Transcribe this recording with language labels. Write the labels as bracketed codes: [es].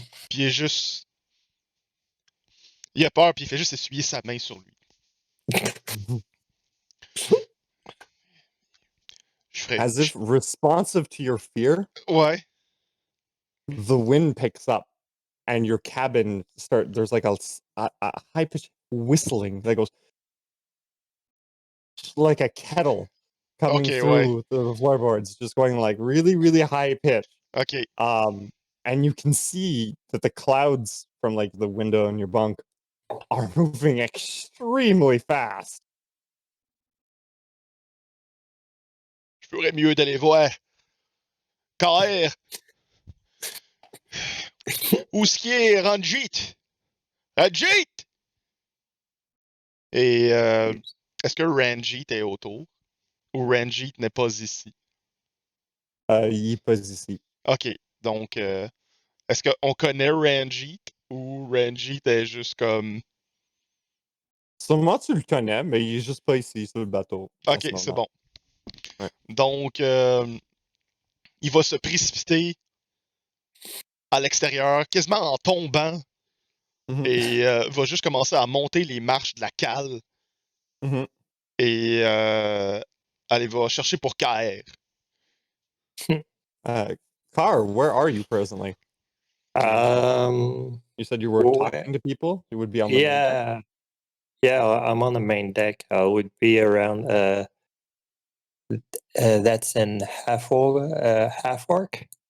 [fr] Puis il est juste... Il a peur, puis il fait juste essuyer sa main sur lui. [en] As if responsive to your fear, [fr] Ouais. [en] the wind picks up and your cabin there's like a high-pitched whistling that goes like a kettle coming through the floorboards, just going like really, really high pitch. Okay. And you can see that the clouds from like the window in your bunk are moving extremely fast. [fr] J'aurais mieux d'aller voir. KR! Où est-ce qui est Ranjit? Ranjit! Et est-ce que Ranjit est autour? Ou Ranjit n'est pas ici? Il est pas ici. Ok, donc est-ce qu'on connaît Ranjit ou Ranjit est juste comme. Sûrement tu le connais, mais il est juste pas ici sur le bateau. En Ok, ce c'est moment. bon. Ouais. Donc, il va se précipiter à l'extérieur, quasiment en tombant, Mhm. et va juste commencer à monter les marches de la cale. Mhm. Et allez, va chercher pour KR. [en] Car, where are you presently? You said you were talking to people? You would be on the main deck? Yeah, I'm on the main deck. I would be around. That's an half orc,